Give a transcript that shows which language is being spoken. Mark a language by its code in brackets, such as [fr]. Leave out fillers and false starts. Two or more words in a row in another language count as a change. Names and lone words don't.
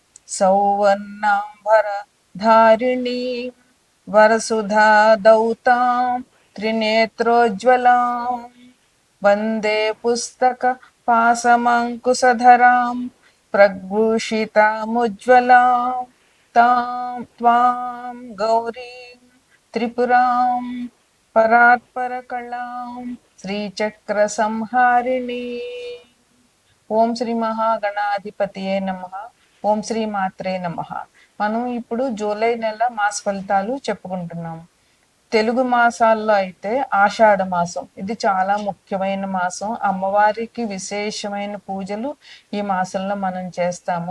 [sa] सौवर्णाम्बरधारिणीं वरसुधा दौतां त्रिनेत्रोज्ज्वलां वन्दे पुस्तक पासमङ्कुशधरां प्रभूषितामुज्ज्वलां त्वां गौरीं त्रिपुरां परात्परकलां श्रीचक्रसंहारिणी। ఓం శ్రీ మహాగణాధిపతియే నమః. ఓం శ్రీ మాత్రే నమః. [te] మనం ఇప్పుడు జూలై నెల మాస ఫలితాలు చెప్పుకుంటున్నాము. తెలుగు మాసాల్లో అయితే ఆషాఢ మాసం, ఇది చాలా ముఖ్యమైన మాసం. అమ్మవారికి విశేషమైన పూజలు ఈ మాసంలో మనం చేస్తాము.